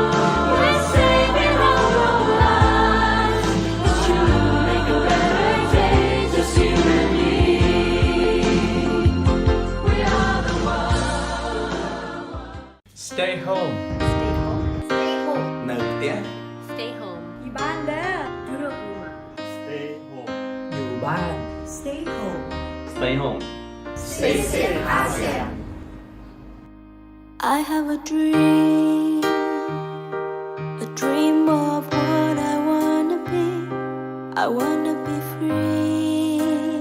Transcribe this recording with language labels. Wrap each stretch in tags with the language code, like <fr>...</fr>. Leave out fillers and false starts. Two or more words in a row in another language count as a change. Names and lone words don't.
<en>We're saving our own lives. It's true, make a better day, just you and me. We are the world. Stay home. Stay home.</en> <km>នៅផ្ទះ</km> <en>Stay home.</en> <ms>Di banda. Duduk rumah.</ms> <en>Stay home.</en> <th>อยู่บ้าน</th> <en>Stay home. Stay home. Stay safe, ASEAN. I have a dream of what I wanna be. I wanna be free.</en>